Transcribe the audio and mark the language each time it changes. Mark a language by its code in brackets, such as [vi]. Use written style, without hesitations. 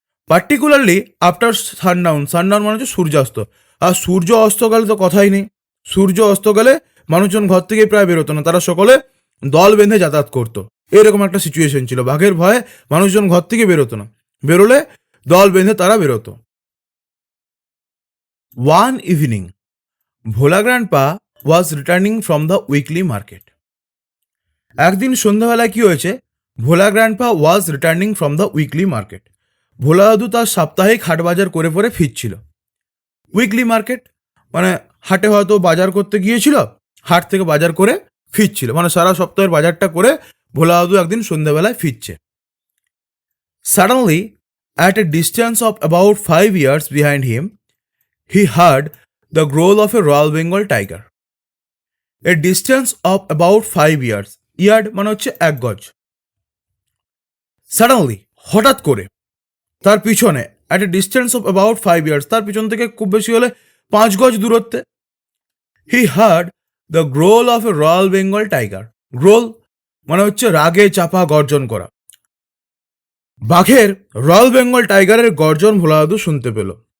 [en] particularly after sundown, sundown [bn] মানে হচ্ছে সূর্যাস্ত। আর সূর্য অস্ত গেলে তো কথাই নেই, সূর্য অস্ত গেলে মানুষজন ঘর থেকে প্রায় বেরোতো না, তারা সকলে দল বেঁধে যাতায়াত করতো। এরকম একটা সিচুয়েশন ছিল, বাঘের ভয়ে মানুষজন ঘর থেকে বেরোতো না, বেরোলে দল বেঁধে তারা বেরোতো। [en] One evening, Bhola Grandpa was returning from the weekly market. [bn] একদিন সন্ধ্যাবেলায় কি হয়েছে? ভোলা grandpa [en] Was returning from the weekly market. [bn] ভোলা দাদু তার সাপ্তাহিক হাট বাজার করে পরে ফিরছিল। উইকলি মার্কেট মানে হাটে হয়তো বাজার করতে গিয়েছিল, হাট থেকে বাজার করে ফিরছিল, মানে সারা সপ্তাহের বাজারটা করে ভোলা দাদু একদিন সন্ধ্যাবেলায় ফিরছে। [en] Suddenly, at a distance of about 5 yards behind him, he heard the growl of a Royal Bengal tiger. A distance of about 5 yards. [bn] Yard মানে হচ্ছে 1 গজ। [en] suddenly [bn] হঠাৎ করে তার পিছনে [en] at a distance of about 5 yards, [bn] তার পিছন থেকে খুব বেশি হলে 5 গজ দূরত্বে, [en] He heard the growl of a royal Bengal tiger. [bn] গ্রোল মানে হচ্ছে রাগে চাপা গর্জন করা। বাঘের রয়্যাল বেঙ্গল টাইগারের গর্জন ভোলা দাদু শুনতে পেল।